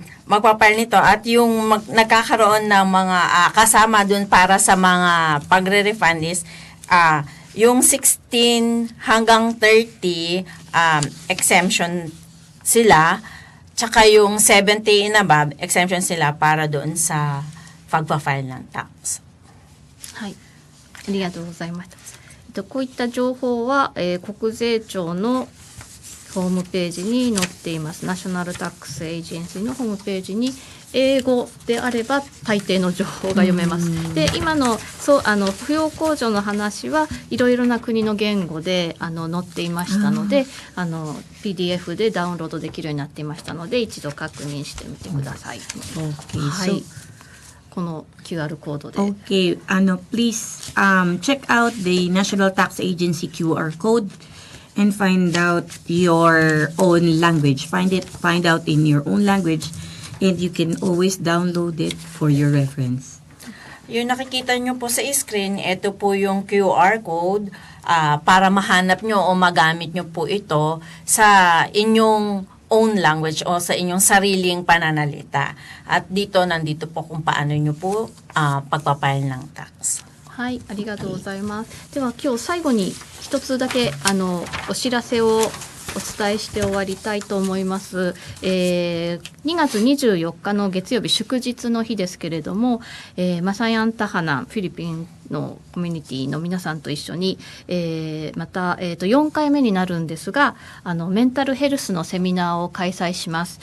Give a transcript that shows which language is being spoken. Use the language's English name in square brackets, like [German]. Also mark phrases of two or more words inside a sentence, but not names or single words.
[Filipino] Magpapile nito at yung nagkakaroon ng mga kasama dun para sa mga pagre-refund is yung 16 hanggang 30 exemption sila, tsaka yung 70 [English] and above exemption [Filipino] sila para doon sa pagpa-file ng tax. [Japanese] はい、ありがとうございました。こういった情報は、国税庁のホームページに載っています。ナショナルタックスエージェンシーのホームページに英語であれば大抵の情報が読めます。で、今の扶養控除の話はいろいろな国の言語で載っていましたので、PDF でダウンロードできるようになっていましたので、一度確認してみてください。 [English] Okay, [Japanese] はい。 [English] so, [Japanese] この QR コードで。 [English] okay, please check out the National Tax Agency QR code and find out your own language. Find out in your own language and you can always download it for your reference. [Filipino] Yung nakikita nyo po sa screen, ito po yung QR code para mahanap nyo o magamit nyo po ito sa inyong [English] own language [Filipino] o sa inyong sariling pananalita. At nandito po kung paano nyo po pagpapile ng tax. [Japanese] はい、ありがとうございます。では今日最後に一つだけお知らせをお伝えして終わりたいと思います。2月24日の月曜日祝日の日ですけれども、マサヤンタハナンフィリピンのコミュニティの皆さんと一緒に、また、4回目になるんですがメンタルヘルスのセミナーを開催します。